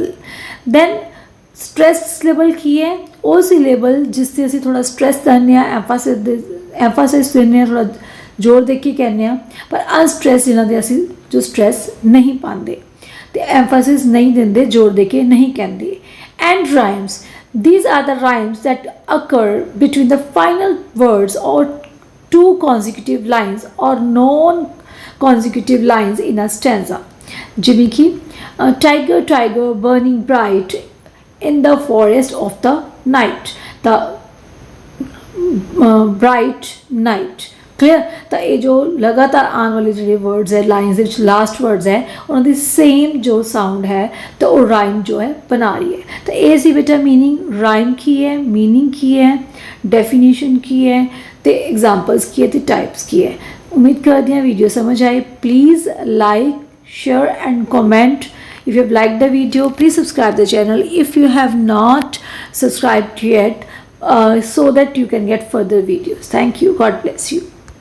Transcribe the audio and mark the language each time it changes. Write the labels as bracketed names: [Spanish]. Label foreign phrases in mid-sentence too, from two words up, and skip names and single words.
[English] then stress label [Punjabi] ਕੀ ਹੈ? ਉਹ ਸੀ ਲੇਬਲ ਜਿਸ 'ਤੇ ਅਸੀਂ ਥੋੜ੍ਹਾ ਸਟ੍ਰੈਸ ਦਿੰਦੇ ਹਾਂ, ਐਮਫਾਸਿਸ ਦਿੰਦੇ ਹਾਂ, ਥੋੜ੍ਹਾ ਜ਼ੋਰ ਦੇ ਕੇ ਕਹਿੰਦੇ ਹਾਂ, ਪਰ ਅਨਸਟ੍ਰੈਸ ਜਿਹਨਾਂ ਦੇ ਅਸੀਂ ਜੋ ਸਟ੍ਰੈਸ ਨਹੀਂ ਪਾਉਂਦੇ ਅਤੇ ਐਮਫਾਸਿਸ ਨਹੀਂ ਦਿੰਦੇ, ਜ਼ੋਰ ਦੇ ਕੇ ਨਹੀਂ ਕਹਿੰਦੇ। [English] end rhymes, these are the rhymes that occur between the final words or two consecutive lines or non-consecutive lines in a stanza, [Punjabi] ਜਿਵੇਂ ਕਿ [English] tiger tiger burning bright in the forest of the night, the bright night, clear। [Punjabi] ਤਾਂ ਇਹ ਜੋ ਲਗਾਤਾਰ ਆਉਣ ਵਾਲੇ ਜਿਹੜੇ ਵਰਡਸ ਹੈ ਲਾਈਨਸ ਦੇ ਵਿੱਚ [English] last words [Punjabi] ਹੈ ਉਹਨਾਂ ਦੀ ਸੇਮ ਜੋ ਸਾਊਂਡ ਹੈ ਤਾਂ ਉਹ ਰਾਈਮ ਜੋ ਹੈ ਬਣਾ ਰਹੀ ਹੈ। ਤਾਂ ਇਹ ਸੀ ਬੇਟਾ ਮੀਨਿੰਗ, ਰਾਈਮ ਕੀ ਹੈ, ਮੀਨਿੰਗ ਕੀ ਹੈ, ਡੈਫੀਨੇਸ਼ਨ ਕੀ ਹੈ ਤੇ ਐਗਜ਼ਾਮਪਲਸ ਕੀ ਹੈ ਤੇ ਟਾਈਪਸ ਕੀ ਹੈ। ਉਮੀਦ ਕਰਦੀ ਹਾਂ ਵੀਡੀਓ ਸਮਝ ਆਈ। [English] please like, share and comment. If you have liked the video, please subscribe the channel if you have not subscribed yet, so that you can get further videos. Thank you. God bless you.